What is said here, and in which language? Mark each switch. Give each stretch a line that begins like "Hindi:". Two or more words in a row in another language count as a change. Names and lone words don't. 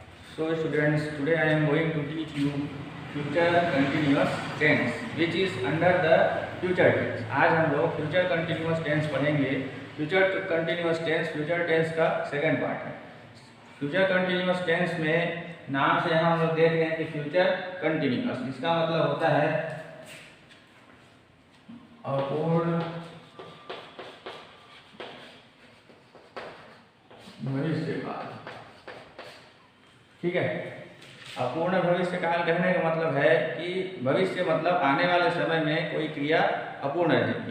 English: So students, today I am going to teach you future continuous tense which is under the future tense.
Hindi: आज हम लोग
English: future continuous tense
Hindi: पढ़ेंगे।
English: future continuous tense
Hindi: का
English: second part
Hindi: है।
English: future continuous tense
Hindi: में नाम से हम लोग देख रहे हैं कि
English: future continuous,
Hindi: इसका मतलब होता है अपूर्ण भविष्यकाल। ठीक है, अपूर्ण भविष्यकाल कहने का मतलब है कि भविष्य मतलब आने वाले समय में कोई क्रिया अपूर्ण रहेगी।